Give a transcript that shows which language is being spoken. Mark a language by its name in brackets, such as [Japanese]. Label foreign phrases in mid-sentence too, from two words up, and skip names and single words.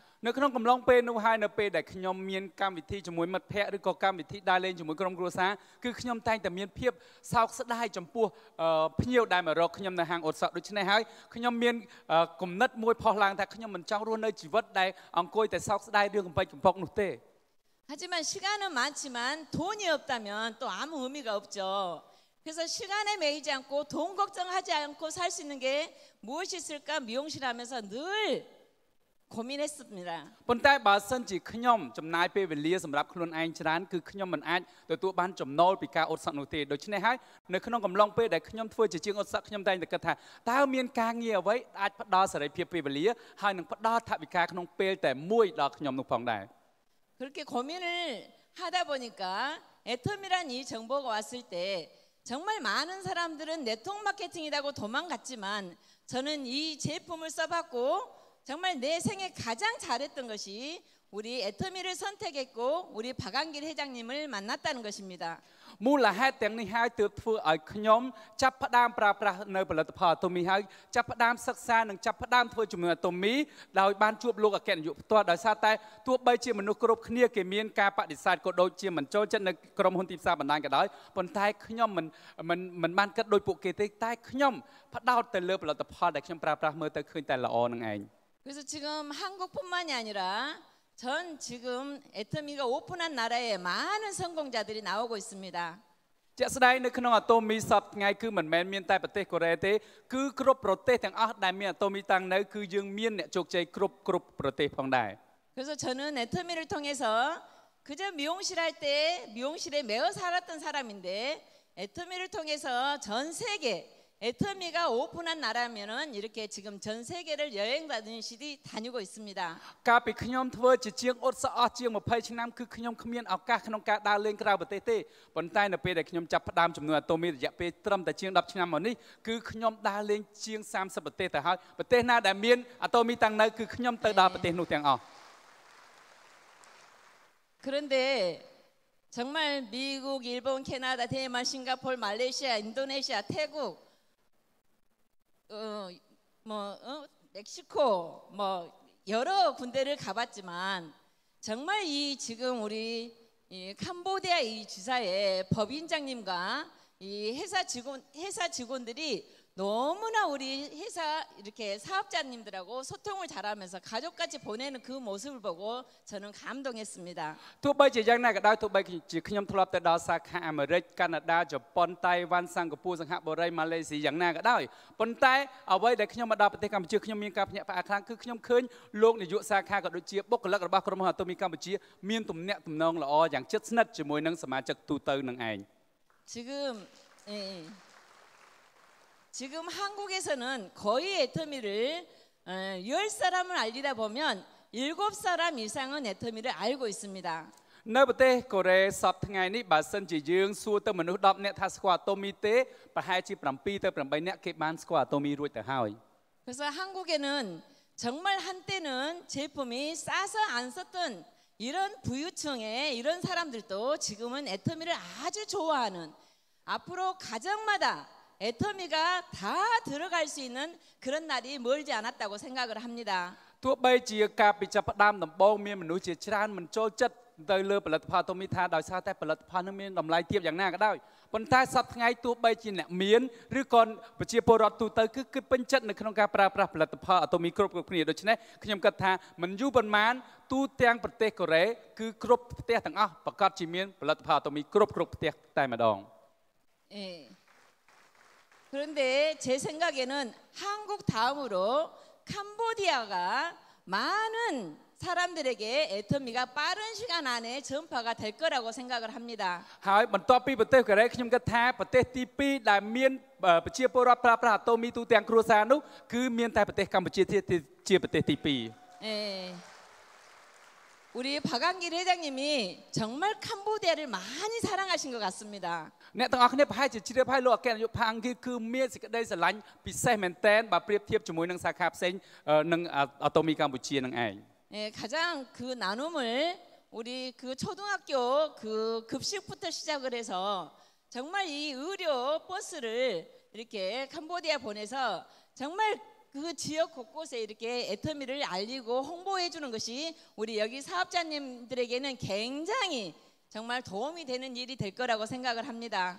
[Khmer] នៅក្នុងកំឡុងពេលនោះហើយនៅពេលដែលខ្ញុំមានកម្មវិធីជាមួយមិត្តភ័ក្តិឬក៏កម្មវិធីដើរលេងជាមួយក្រុមគ្រួសារគឺខ្ញុំតែងតែមានភាពសោកស្ដាយចំពោះភ្ញៀវដែលមករកខ្ញុំនៅហាងអូតសក់ដូច្នេះហើយខ្ញុំមានគំនិតមួយផុសឡើងថាខ្ញុំមិនចង់រស់នៅជីវិតដែលអង្គុយតែសោកស្ដាយរឿងកំពេចកំពកនោះទេ [Korean] 하지만 시간은 많지만 돈이 없다면 또 아무 의미가 없죠. 그래서 시간에 매이지 않고 돈 걱정하지 않고 살 수 있는 게 무엇이 있을까 미용실 하면서 늘 고민했습니다. [Khmer] ប៉ុន្តែបើសិនជាខ្ញុំចំណាយពេលវេលាសម្រាប់ខ្លួនឯងច្រើនគឺខ្ញុំមិនអាចទទួលបានចំណូលពីការអ៊ុតសក់នោះទេដូច្នេះហើយនៅក្នុងកំឡុងពេលដែលខ្ញុំធ្វើជាជាងអ៊ុតសក់ខ្ញុំតែងតែគិតថាតើមានការងារអ្វីអាចផ្ដល់សេរីភាពពេលវេលាហើយនឹងផ្ដល់ថវិកាក្នុងពេលតែមួយដល់ខ្ញុំនោះផងដែរ [Korean] 그렇게 고민을 하다 보니까 애텀이란 이 정보가 왔을 때 정말 많은 사람들은 네트워크 마케팅이라고 도망갔지만 저는 이 제품을 써봤고 정말 내 생에 가장 잘했던 것이 우리 애터미를 선택했고 우리 박한길 회장님을 만났다는 것입니다. [Khmer] មូលហេតុទាំងនេះហើយទើបធ្វើឲ្យខ្ញុំចាប់ផ្ដើមប្រើប្រាស់នៅផលិតផលអាតូមីហើយចាប់ផ្ដើមសិក្សានិងចាប់ផ្ដើមធ្វើជំនួយអាតូមីដោយបានជួបលោកអគ្គនាយកផ្ទាល់ដោយសារតែទោះបីជាមនុស្សគ្រប់គ្នាគេមានការបដិសេធក៏ដូចជាមិនចូលចិត្តនៅក្រុមហ៊ុនទីផ្សារបណ្ដាញក៏ដោយប៉ុន្តែខ្ញុំមិនបានគិតដូចពួកគេទេតែខ្ញុំផ្ដោតទៅលើផលិតផលដែលខ្ញុំប្រើប្រាស់មើលទៅឃើញតែល្អនឹងឯង [Korean] 그래서 지금 한국뿐만이 아니라 전 지금 애터미가 오픈한 나라에 많은 성공자들이 나오고 있습니다. [Khmer] ជាក់ស្ដែងនៅក្នុងអាតូមីសប្តាហ៍ថ្ងៃគឺមិនមែនមានតែប្រទេសកូរ៉េទេគឺគ្រប់ប្រទេសទាំងអស់ដែលមានអាតូមីតាំងនៅគឺយើងមានអ្នកជោគជ័យគ្រប់ប្រទេសផងដែរ [Korean] 그래서 저는 애터미를 통해서 그저 미용실 할 때 미용실에 매어 살았던 사람인데 애터미를 통해서 전 세계 애터미가 오픈한 나라면은 이렇게 지금 전 세계를 여행 다니고 있습니다. [Khmer] កាលពីខ្ញុំធ្វើជាជាងអ៊ុតសក់អស់ជាង20ឆ្នាំគឺខ្ញុំគ្មានឱកាសក្នុងការដើរលេងក្រៅប្រទេសទេប៉ុន្តែនៅពេលដែលខ្ញុំចាប់ផ្ដើមចំនួនអាតូមីរយៈពេលត្រឹមតែជាង10ឆ្នាំមកនេះគឺខ្ញុំដើរលេងជាង30ប្រទេសទៅហើយប្រទេសណាដែលមានអាតូមីតាំងនៅគឺខ្ញុំទៅដល់ប្រទេសនោះទាំងអស់ [Korean] 그런데 정말 미국, 일본, 캐나다, 데인마르크, 싱가포르, 말레이시아, 인도네시아, 태국 멕시코 뭐 여러 군데를 가봤지만 정말 이 지금 우리 이 캄보디아 이 지사의 법인장님과 이 회사 직원들이 너무나 우리 회사 이렇게 사업자님들하고 소통을 잘하면서 가족까지 보내는 그 모습을 보고 저는 감동했습니다. [Khmer] ទោះបីជាយ៉ាងណាក៏ដោយទោះបីជាខ្ញុំធ្លាប់ទៅដល់សាខាអាមេរិកកាណាដាជប៉ុនតៃវ៉ាន់សិង្ហបុរីសិង្ហបុរីម៉ាឡេស៊ីយ៉ាងណាក៏ដោយប៉ុន្តែអ្វីដែលខ្ញុំមកដល់ប្រទេសកម្ពុជាខ្ញុំមានការភ្ញាក់ផ្អើលខ្លាំងគឺខ្ញុំឃើញលោកនាយកសាខាក៏ដូចជាបុគ្គលិករបស់ក្រុមហ៊ុនអាតូមីកម្ពុជាមានទំនាក់ទំនងល្អយ៉ាងជិតស្និទ្ធជាមួយនឹងសមាជិកទូទៅនឹងឯង [Korean] 지금 한국에서는 거의 애터미를 10사람을 알리다 보면 7사람 이상은 애터미를 알고 있습니다. [Khmer] នៅប្រទេសកូរ៉េសប្តាហ៍ថ្ងៃនេះបើសិនជាយើងសួរទៅមនុស្ស10នាក់ថាស្គាល់អាតូមីទេប្រហែលជា7ទៅ8នាក់គេបានស្គាល់អាតូមីរួចទៅហើយ [Korean] 그래서 한국에는 정말 한때는 제품이 싸서 안 썼던 이런 부유층의 이런 사람들도 지금은 애터미를 아주 좋아하는 앞으로 가정마다 애터미가 다 들어갈 수 있는 그런 날이 멀지 않았다고 생각을 합니다. [Khmer] ទោះបីជាការពីចាប់ផ្ដើមដំបូងមានមនុស្សជាច្រើនមិនចូលចិត្តទៅលើផលិតផលអាតូមីថាដោយសារតែផលិតផលនោះមានតម្លៃទាបយ៉ាងណាក៏ដោយប៉ុន្តែសប្តាហ៍ថ្ងៃទោះបីជាអ្នកមានឬក៏ប្រជាពលរដ្ឋទូទៅគឺពេញចិត្តនៅក្នុងការប្រើប្រាស់ផលិតផលអាតូមីគ្រប់គ្នាដូច្នេះខ្ញុំគិតថាមិនយូរប៉ុន្មានទូទាំងប្រទេសកូរ៉េគឺគ្រប់ផ្ទះទាំងអស់ប្រកាសជាមានផលិតផលអាតូមីគ្រប់ផ្ទះតែម្ដង [Korean] 그런데 제 생각에는 한국 다음으로 캄보디아가 많은 사람들에게 애터미가 빠른 시간 안에 전파가 될 거라고 생각을 합니다. [Khmer] ហើយបន្ទាប់ពីប្រទេសកូរ៉េខ្ញុំគិតថាប្រទេសទី2ដែលមានប្រជាពលរដ្ឋប្រើប្រាស់អាតូមីទូទាំងគ្រួសារនោះគឺមានតែប្រទេសកម្ពុជាជាប្រទេសទី2 [Korean] 우리 박한길 회장님이 정말 캄보디아를 많이 사랑하신 것 같습니다. [Khmer] អ្នកទាំងអស់គ្នាប្រហែលជាជ្រាបហើយលោកអគ្គនាយកផាងគឺមានសេចក្តីស្រឡាញ់ពិសេសមែនទែនបើប្រៀបធៀបជាមួយនឹងសាខាផ្សេងនឹងអាតូមីកម្ពុជានឹងឯង [Korean] 예, 가장 그 나눔을 우리 그 초등학교 그 급식부터 시작을 해서 정말 이 의료 버스를 이렇게 캄보디아 보내서 정말 그 지역 곳곳에 이렇게 애터미를 알리고 홍보해 주는 것이 우리 여기 사업자님들에게는 굉장히 정말 도움이 되는 일이 될 거라고 생각을 합니다.